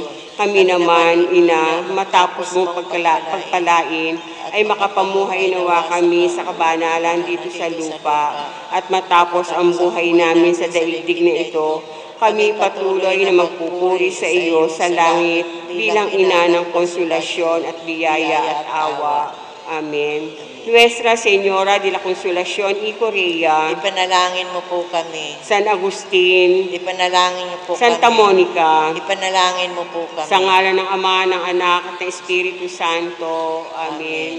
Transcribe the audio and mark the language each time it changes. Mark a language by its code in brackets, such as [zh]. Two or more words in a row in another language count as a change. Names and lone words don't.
[tl] Kami naman, ina, matapos mo pagpalain, ay makapamuhay nawa kami sa kabanalan dito sa lupa. At matapos ang buhay namin sa daigdig na ito, kami patuloy na magpupuri sa iyo sa langit bilang ina ng konsolasyon at biyaya at awa. Amen. Nuestra Señora de la Consolación y Correa, Ipanalangin mo po kami. San Agustin, Ipanalangin niyo po Santa kami. Monica, Ipanalangin mo po kami. sa ngalan ng Ama, ng Anak, at ng Espiritu Santo. Amen.